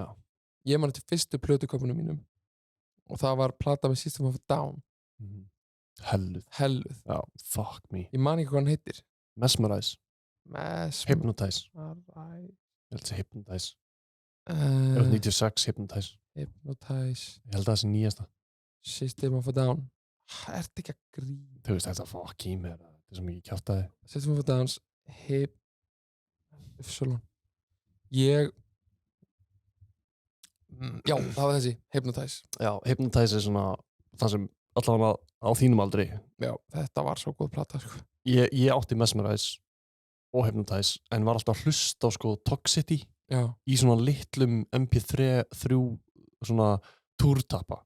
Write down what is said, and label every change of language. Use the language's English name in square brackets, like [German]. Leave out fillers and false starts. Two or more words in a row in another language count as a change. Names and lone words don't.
[Icelandic] Ég man eftir fyrstu plötuköpunum mínum og það var plata með System of a Down. Helluð. [English] Já, fuck me. [Icelandic] Ég man ekki hvað hann heitir. Mesmerize. Hypnotize. Ég held að það Hypnotize. 96 Hypnotize. Ég held að það sé nýjasta. System of a Down. Ertu ekki að grína? Þú veist, þetta fuck í mér. Þetta er svo mikið kjaftaði. System of a Down Já, það var þessi Hypnotize. Já, Hypnotize er svona það sem allavega á þínum aldri. Já, þetta var svo góð plata, sko. Ég átti Mesmerize og Hypnotize en var alltaf að hlusta á sko Toxicity í svona litlum MP3 svona túrtappa.